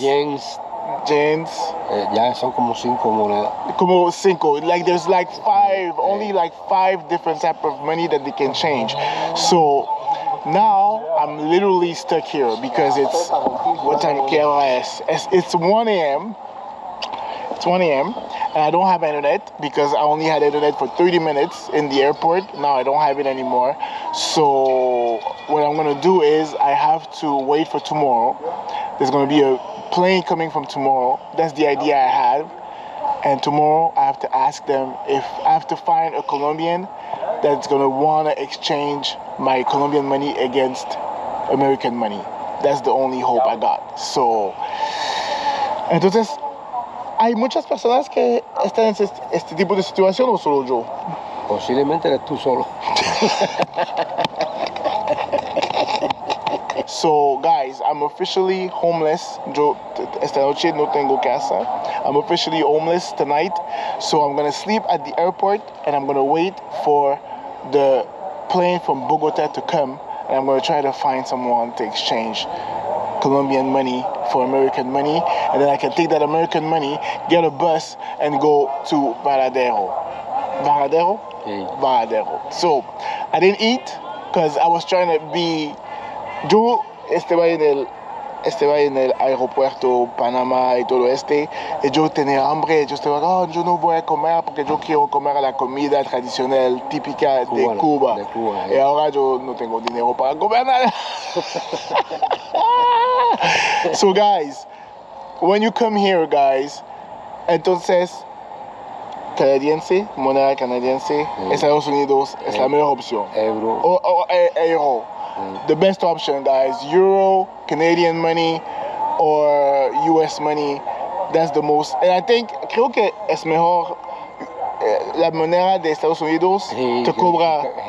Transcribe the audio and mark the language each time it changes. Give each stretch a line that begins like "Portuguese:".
Spanish: yens, ya son como 5 monedas. Como 5.
English: Like there's like 5, only like 5 different type of money that they can change. So now I'm literally stuck here because it's what time? It's 1 a.m. It's 1 a.m. and I don't have internet because I only had internet for 30 minutes in the airport. Now I don't have it anymore. So what I'm gonna do is I have to wait for tomorrow. There's gonna be a plane coming from tomorrow. That's the idea I have. And tomorrow I have to ask them if I have to find a Colombian that's gonna wanna exchange my Colombian money against American money. That's the only hope I got.
Spanish: So, entonces, hay muchas personas que están en este tipo de situación, ¿o solo yo? Posiblemente eres tú solo.
English: So guys, I'm officially homeless.
Spanish: Yo esta noche no tengo casa.
English: I'm officially homeless tonight. So I'm gonna sleep at the airport and I'm gonna wait for the plane from Bogota to come, and I'm gonna try to find someone to exchange Colombian money for American money, and then I can take that American money, get a bus, and go to Varadero. Varadero? Okay. Varadero. So I didn't eat because I was trying to be.
Spanish: Yo estaba en el aeropuerto Panamá y todo y yo tenía hambre. Yo estaba, yo no voy a comer porque yo quiero comer la comida tradicional típica de Cuba. Y ahora yo no tengo dinero para comer nada.
English: So guys, when you come here, guys,
Spanish: entonces canadiense, moneda canadiense, Estados Unidos es la mejor opción. Euro.
English: Euro. The best option, guys. Euro, Canadian money, or US money. That's the most. And I think,
Spanish: creo que es mejor la moneda de Estados Unidos te cobra.